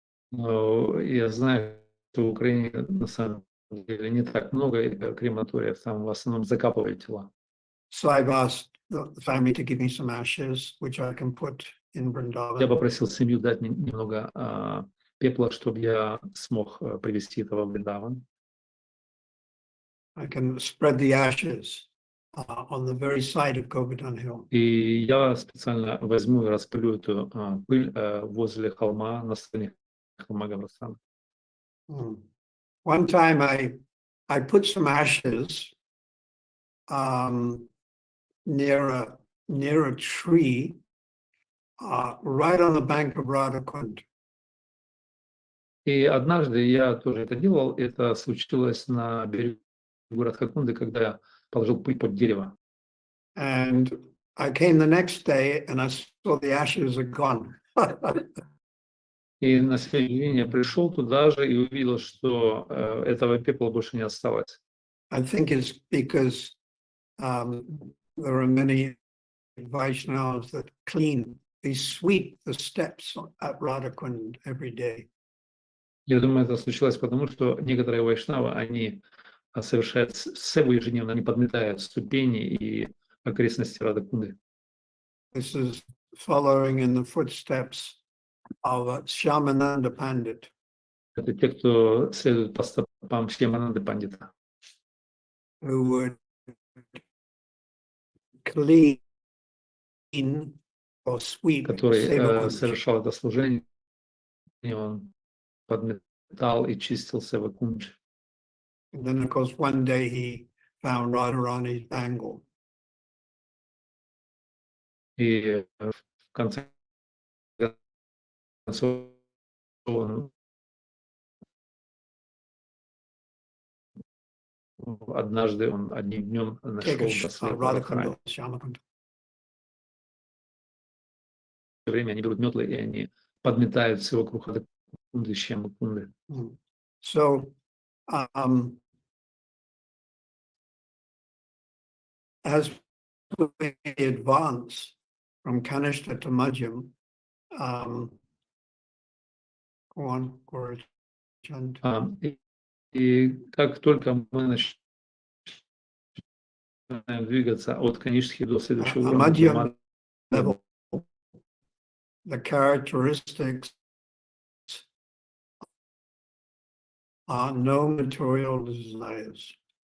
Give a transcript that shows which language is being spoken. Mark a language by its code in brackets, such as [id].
[ru] Но я знаю, что в Украине на самом деле не так много крематориев, там в основном закапывают тела. [en] So I've asked the family to give me some ashes, which I can put in [ru] Я [en] Vrindavan. [ru] попросил семью дать мне немного пепла, чтобы я смог привезти это во Вриндаван. [en] I can spread the ashes on the very side of Govardhan Hill. [ru] И я специально возьму и распылю эту пыль возле холма, на стороне холма Гаврастана. [en] One time I put some ashes near a tree right on the bank of Radhakund. [ru] И однажды я тоже это делал. Это случилось на берегу Радхакунды, когда я положил пыль под дерево. [en] And I came the next day and I saw the ashes are gone. [ru] И на следующий день я пришел туда же и увидел, что этого пепла больше не осталось. [en] I think it's because there are many Vaishnavas that clean, they sweep the steps at Radhakund every day. [ru] Я думаю, это случилось потому, что некоторые вайшнавы, они совершают севу ежедневно, они подметают ступени и окрестности Радхакунды. [en] This is following in the footsteps of Shyamananda Pandit. [ru] Это те, кто следует по стопам Шьямананды Пандита, [en] Who would clean or sweep [ru] который [en] Seva Kunj. [ru] совершал это служение, и он подметал и чистил Сева Кундж. [en] And then, of course, one day he found Radharani's bangle. [ru] И в конце концов он однажды одним днем нашел браслет Радхарани. Shyamakund. Все время они берут метлы и они подметают все вокруг Радхакунды, Шьямакунды. [en] So, as we advance from Kanishta to Madhyam, go on, Gaurachand. [ru] И как только мы начинаем двигаться от Канишхи до следующего уровня, [en] Level, the characteristics are no material desires.